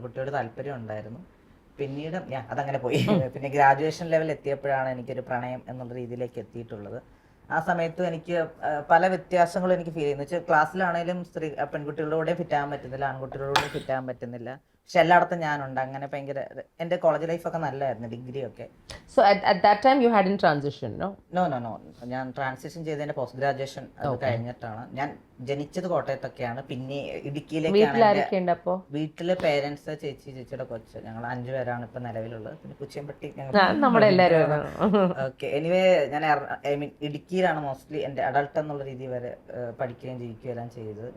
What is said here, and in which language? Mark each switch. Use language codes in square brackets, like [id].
[ml] ഒരു കുട്ടിയോട് താല്പര്യം ഉണ്ടായിരുന്നു, പിന്നീട് ഞാൻ അതങ്ങനെ പോയി. പിന്നെ ഗ്രാജുവേഷൻ ലെവൽ എത്തിയപ്പോഴാണ് എനിക്കൊരു പ്രണയം എന്നുള്ള രീതിയിലേക്ക് എത്തിയിട്ടുള്ളത്. ആ സമയത്തും എനിക്ക് പല വ്യത്യാസങ്ങളും എനിക്ക് ഫീൽ ചെയ്യുന്നു. വെച്ചാൽ ക്ലാസ്സിലാണെങ്കിലും പെൺകുട്ടികളുടെ കൂടെ ഫിറ്റ് ആകാൻ പറ്റുന്നില്ല, ആൺകുട്ടികളുടെ കൂടെ ഫിറ്റ് ആകാൻ പറ്റുന്നില്ല. പക്ഷെ എല്ലായിടത്തും ഞാനുണ്ട്. അങ്ങനെ ഭയങ്കര എൻ്റെ കോളേജ് ലൈഫൊക്കെ നല്ലതായിരുന്നു, ഡിഗ്രി ഒക്കെ. [en] So at that time you hadn't transition, no? [ml] No ഞാൻ ട്രാൻസിഷൻ ചെയ്തതിന്റെ പോസ്റ്റ് ഗ്രാജുവേഷൻ അത് കഴിഞ്ഞിട്ടാണ്. ഞാൻ ജനിച്ചത് കോട്ടയത്തൊക്കെയാണ്, പിന്നെ ഇടുക്കിയിലേക്കാണ്. വീട്ടിലെ പേരൻസ്, ചേച്ചിയുടെ കൊച്ച്, ഞങ്ങൾ 5 പേരാണ് ഇപ്പൊ നിലവിലുള്ളത്. പിന്നെ കുച്ചിയമ്പട്ടി നമ്മുടെ എല്ലാവരും. ഓക്കെ, എനിവേ ഞാൻ ഇടുക്കിയിലാണ് മോസ്റ്റ്ലി എൻ്റെ അഡൾട്ട് എന്നുള്ള രീതി വരെ പഠിക്കുകയും ജീവിക്കുകയും എല്ലാം ചെയ്തത്.